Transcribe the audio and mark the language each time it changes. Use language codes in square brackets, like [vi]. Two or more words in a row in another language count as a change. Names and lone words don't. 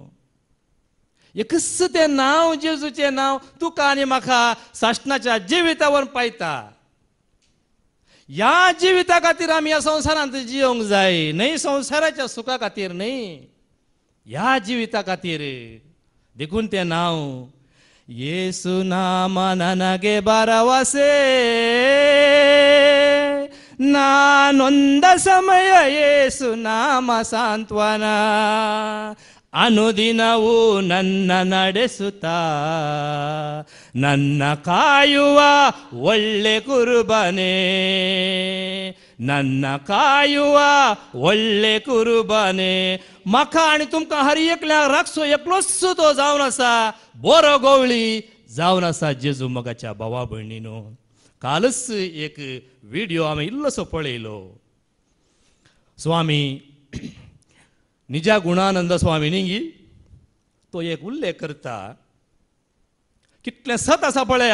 [kok] एकच तें नांव जेजूचें नांव तुका आनी म्हाका साश्टाच्या जिवितावर पायता. या जिविता खातीर आमी ह्या संवसारांत जियोंक जाय, न्हय संवसाराच्या सुखा खातीर न्हय, ह्या जिविता खातीर. देखून तें नांव येसू नामा [kn] ನನಗೆ ಭರವಸೆ ನಾನೊಂದ ಸಮಯ ಯೇಸು ನಾಮ ಸಾಂತ್ವನ ಅನುದಿನವೂ ನನ್ನ ನಡೆಸುತ್ತಾ ನನ್ನ ಕಾಯುವ ಒಳ್ಳೆ ಕುರುಬನೇ, ನನ್ನ ಕಾಯುವ ಒಳ್ಳೆ कुरुबाने. [kok] म्हाका आनी तुमकां हर एकल्याक राखसो एकलोच तो जावन आसा, बरो गवळी जावन आसा जेजू मोगाच्या भावा भयणीनो. कालच एक व्हिडिओ आमी इल्लोसो पळयलो. स्वामी निजा गुणानंद स्वामी न्ही तो एक उल्लेख करता, कितलें सत आसा पळया.